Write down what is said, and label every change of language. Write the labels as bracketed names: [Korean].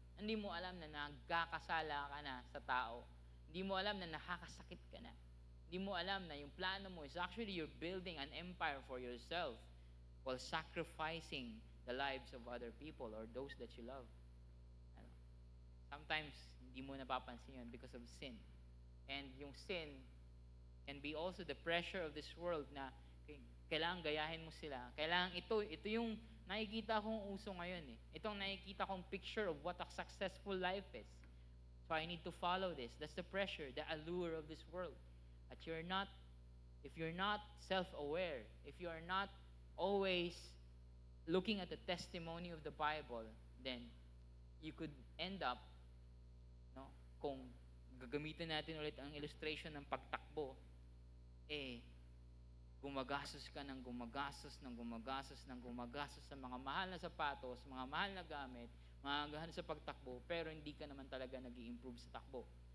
[Filipino] Hindi mo alam na nagkakasala ka na sa tao. Hindi mo alam na nakakasakit ka na. Hindi mo alam na yung plano mo [English] is actually you're building an empire for yourself while sacrificing the lives of other people or those that you love. Sometimes, [Filipino] hindi mo napapansin yun [English] because of sin. And yung sin can be also the pressure of this world [Filipino] na kailangan gayahin mo sila. Kailangan ito yung nakikita kong uso ngayon. Itong nakikita kong [English] picture of what a successful life is. So I need to follow this. That's the pressure, the allure of this world. That you're not if you're not self-aware, if you are not always looking at the testimony of the Bible, then you could end up, [Filipino] no, kung gagamitin natin ulit ang illustration ng pagtakbo, gumagastos ka ng gumagastos ng gumagastos ng gumagastos sa mga mahal na sapatos, mga mahal na gamit, mga gahan sa pagtakbo, pero hindi ka naman talaga nag-i-improve sa takbo.